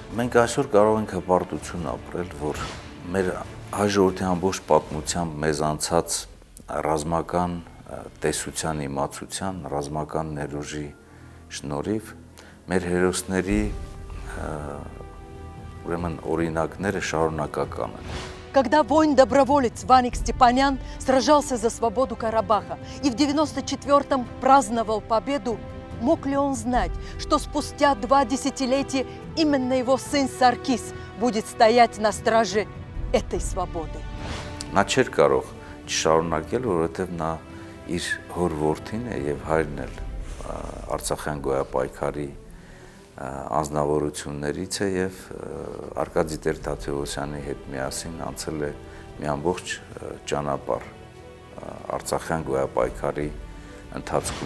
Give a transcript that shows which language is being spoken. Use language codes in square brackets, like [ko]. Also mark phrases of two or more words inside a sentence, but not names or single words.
[hy] Մենք այսօր կարող ենք հպարտություն ապրել, որ մեր հաջորդի ամբողջ պատմությամբ մեզ անցած ռազմական տեսության իմացության, ռազմական ներուժի շնորհիվ մեր հերոսների ուրեմն օրինակները շարունակական են։ [ru] Когда воин-доброволец Ваник Степанян сражался за свободу Карабаха и в 94-м праздновал победу, мог ли он знать, что спустя 2 десятилетия именно его сын Саркис будет стоять на страже этой свободы? [hy] Նա չէր կարող չշարունակել, որովհետև նա իր հոր որդին է եւ հայրն էլ Արցախյան գոյապայքարի անձնավորություններից է եւ Արկադի Տեր-Թադևոսյանի հետ միասին անցել է մի ամբողջ ճանապարհ Արցախյան գոյապայքարի ընթացքում։